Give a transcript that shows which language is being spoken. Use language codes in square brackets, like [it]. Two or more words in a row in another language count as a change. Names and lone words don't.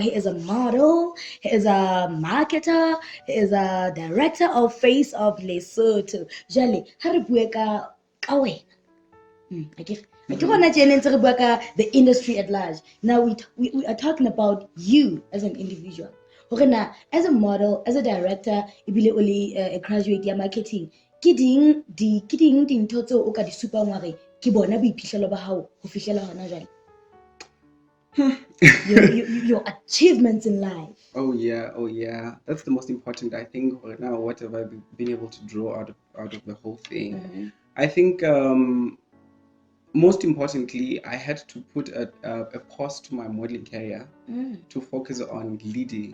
[en] He is a model, he is a marketer, he is a director of Face of Lesotho. [st] Jale, ha re bua ka wena. Ke gona tjena ntse re bua ka [en] the industry at large. Now we are talking about you as an individual. [st] Hore na [en] as a model, as a director, [st] ebile o le [en] a graduate [st] ya marketing. Ke ding dintho tseo o ka di supang hore ke bona boiphihlelo ba hao ho fihlela hona jwale. [en] Your achievements in life. Oh yeah. That's the most important, I think. Right now, what have I been able to draw out of the whole thing? I think most importantly, I had to put a pause to my modeling career to focus on leading.